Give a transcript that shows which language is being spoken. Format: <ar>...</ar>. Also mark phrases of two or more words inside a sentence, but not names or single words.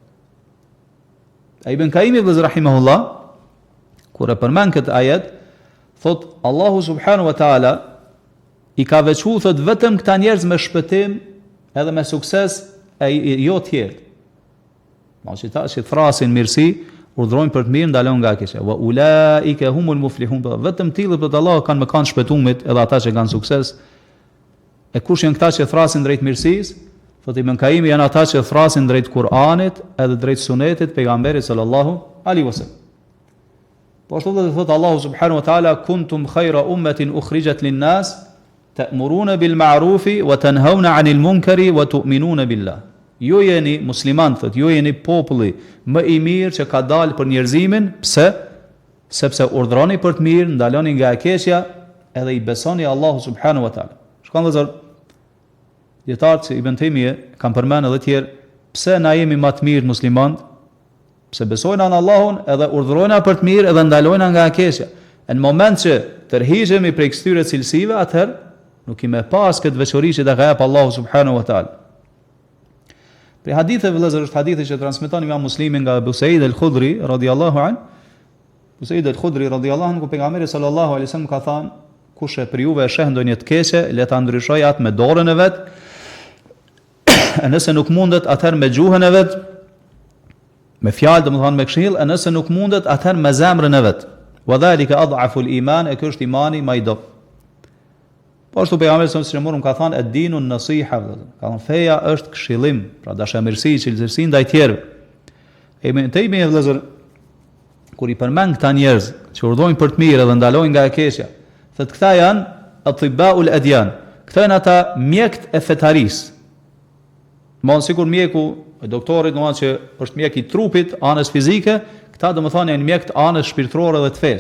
<sq>Ibn Kaimi vëllezër rahimahullah, kur e përmend këtë ajet, thot Allahu</sq> <ar>سبحانه وتعالى</ar> <sq>i ka veçuar thot vetëm këta njerëz me shpëtim edhe me sukses e jo tjerë. Ma që ta që thrasin mirësi, urdhrojnë për të mirë, ndalon nga keqja.</sq> <ar>وأولئك هم المفلحون.</ar> <sq>Vetëm tillë për Allah kanë më kanë shpëtumit edhe ata që kanë sukses. E kush janë këta që thrasin drejt mirësisë? Thot Ibn Kaimi janë ata që thrasin drejt Kur'anit edhe drejt Sunetit pejgamberit</sq> <ar>صلى الله عليه وسلم. Po ashtu edhe thot Allahu سبحانه وتعالى كنتم خير أمة أخرجت للناس تأمرون بالمعروف وتنهون عن المنكر وتؤمنون بالله.</ar> <sq>Ju jeni musliman, thot, ju jeni populli më i mirë që ka dalë për njerëzimin, pse? Sepse urdhroni për të mirë, ndaloni nga e keqja, edhe i besoni Allahu</sq> <ar>سبحانه وتعالى.</ar> <sq>Shkon vëllazër, dietarët si Ibn Taymije kanë përmendur edhe të tjerë, pse na jemi më të mirë muslimanë? Pse besojnë në Allahun, edhe urdhrojnë për të mirë, edhe ndalojnë nga e keqja. Në moment që tërhiqemi prej këtyre cilësive, atëherë nuk i me pas këtë veçori që ta ka jap Allahu</sq> <ar>سبحانه وتعالى.</ar> <sq>Për hadithe vëllezër është hadithi që transmeton Imam Muslimi nga Abu Sa'id al-Khudri</sq> <ar>رضي الله عن.</ar> <sq>Abu Sa'id al-Khudri</sq> <ar>رضي الله عن,</ar> <sq>ku pejgamberi</sq> <ar>صلى الله عليه وسلم</ar> <sq>ka thënë, kush e për juve e sheh ndonjë të keqe, le ta ndryshojë atë me dorën e vet. Nëse nuk mundet, atëherë me gjuhën e vet, me fjalë, domethënë me këshill, e nëse nuk mundet, atëherë me zemrën e vet.</sq> <ar>وذلك أضعف الإيمان,</ar> <sq>e ky është imani më i dobët. Po ashtu pejgamberi</sq> <ar>صلى الله عليه وسلم</ar> <sq>ka thënë</sq> <ar>الدين النصيحة,</ar> <sq>ka thënë feja është këshillim, pra dashamirësi, cilësi ndaj tjerëve. Ibn Taymije vëllazër kur i përmend këta njerëz që urdhojnë për të mirë dhe ndalojnë nga e keqja, thotë këta janë</sq> <ar>أطباء الأديان.</ar> <sq>Këta janë ata mjekët e fetarisë. Mon sikur mjeku e doktorit, domethënë që është mjek i trupit, anës fizike, këta domethënë janë mjekët anës shpirtërore dhe të fesë.</sq>